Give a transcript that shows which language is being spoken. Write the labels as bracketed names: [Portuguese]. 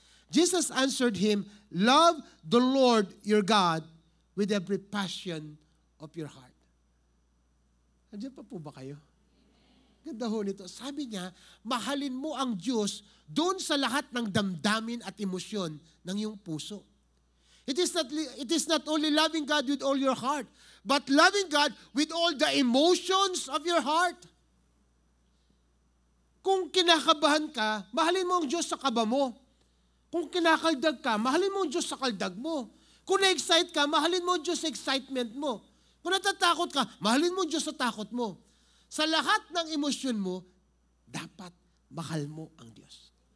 [English] Jesus answered him, love the Lord your God with every passion of your heart. [Filipino] Andiyan pa po ba kayo? Ganda ho nito. Sabi niya, mahalin mo ang Diyos doon sa lahat ng damdamin at emosyon ng iyong puso. [English] It is not only loving God with all your heart, but loving God with all the emotions of your heart. [Filipino] Kung kinakabahan ka, mahalin mo ang Diyos sa kaba mo. Kung kinakaldag ka, mahalin mo ang Diyos sa kaldag mo. Kung na-excite ka, mahalin mo ang Diyos sa excitement mo. Kung natatakot ka, mahalin mo ang Diyos sa takot mo. Sa lahat ng emosyon mo, dapat mahal mo ang Diyos.